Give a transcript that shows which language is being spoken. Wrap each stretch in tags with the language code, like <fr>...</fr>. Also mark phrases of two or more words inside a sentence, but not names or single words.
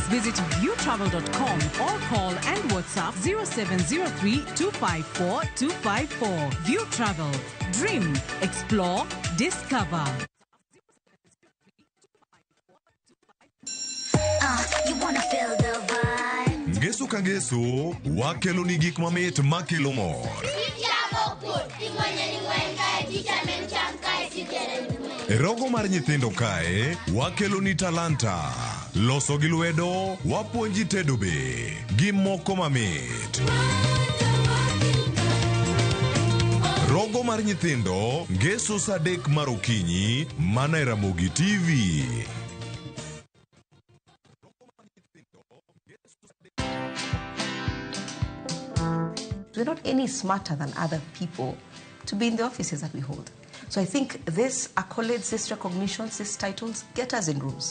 <en>Visit viewtravel.com or call and WhatsApp 0703-254-254. View Travel. Dream, explore, discover. You wanna feel the vibe.</en> <luo>Ngesu ka ngesu, wakelo ni gik mamit makelo mor. Rogo mar nyithindo kae, wakelo ni talanta. Loso gi lwedo, wapuonji tedo be, gi moko mamit. Rogo mar nyithindo, ngeso saa 3 mar okinyi, mana e Ramogi TV.</luo> <en>We're not any smarter than other people to be in the offices that we hold. So I think this accolades, this recognitions, these titles get us in rooms.</en>